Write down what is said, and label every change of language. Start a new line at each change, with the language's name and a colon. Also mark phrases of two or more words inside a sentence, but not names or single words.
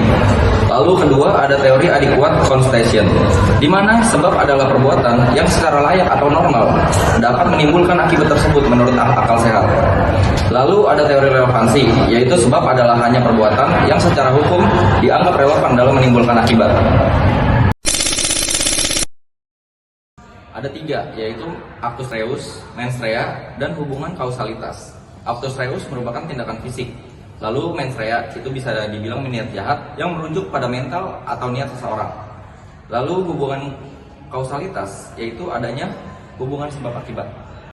Indonesian: Lalu kedua, ada teori
English: adequate causation,
Indonesian: di mana sebab adalah perbuatan yang secara layak atau normal dapat menimbulkan akibat tersebut menurut akal sehat. Lalu ada teori relevansi, yaitu sebab adalah hanya perbuatan yang secara hukum dianggap relevan dalam menimbulkan akibat. Ada 3, yaitu
Latin: actus reus, mens rea,
Indonesian: dan hubungan kausalitas.
Latin: Actus reus
Indonesian: merupakan tindakan fisik, lalu
Latin: mens rea
Indonesian: itu bisa dibilang niat jahat yang merujuk pada mental atau niat seseorang. Lalu hubungan kausalitas, yaitu adanya hubungan sebab akibat.